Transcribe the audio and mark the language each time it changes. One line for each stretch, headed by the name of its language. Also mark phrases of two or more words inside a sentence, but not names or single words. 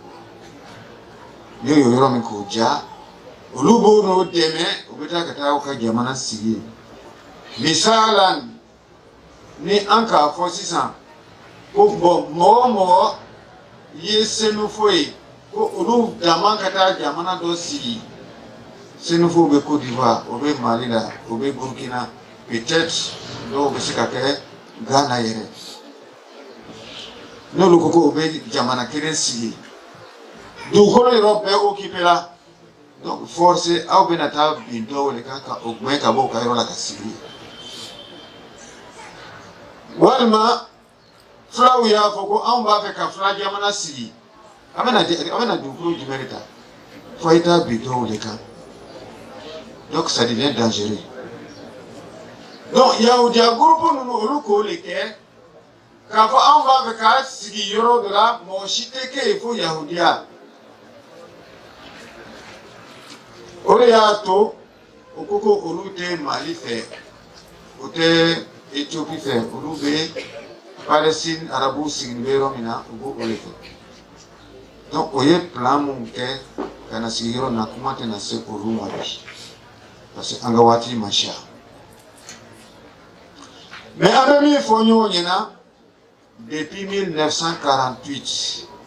Bambara: Yo yɔrɔ min k'o ja olu b'o n'o dɛmɛ u bɛ taa ka taa u ka jamana sigi misalan ni an k'a fɔ sisan ko bɔn mɔgɔ o mɔgɔ ye senufo ye ko olu dama ka taa jamana dɔ sigi senufo bɛ Côte d'Ivoire o bɛ Mali la o bɛ Burkina peut-être dɔw bɛ se ka kɛ Ghana yɛrɛ n'olu ko ko o bɛ jamana kelen sigi dugukolo yɔrɔ bɛɛ occupé la
French: donc forcé
Bambara: aw bɛna taa bin dɔw de kan ka o gɛn ka bɔ u ka yɔrɔ la ka sigi walima filaw y'a fɔ ko anw b'a fɛ ka fila jamana sigi a bɛna dugukolo jumɛn de ta fo a ye taa bin dɔw de kan
French: donc ça devient dangereux
Bambara: donc yahudiya groupe ninnu olu k'o de kɛ k'a fɔ anw b'a fɛ k'a sigi yɔrɔ dɔ la mɔgɔ si tɛ kɛ yen fo yahudiya o de y'a to o ko ko olu tɛ Mali fɛ o tɛ Éthiopie fɛ olu bɛ Palestine arabu sigilen bɛ yɔrɔ min na u b'o de fɛ donc o ye plan mun kɛ ka na sigi yɔrɔ na kuma tɛna se olu ma bi
French: parce que
Bambara: an ka waati ma siya mais an bɛ min fɔ ɲɔgɔn ɲɛna depuis 1948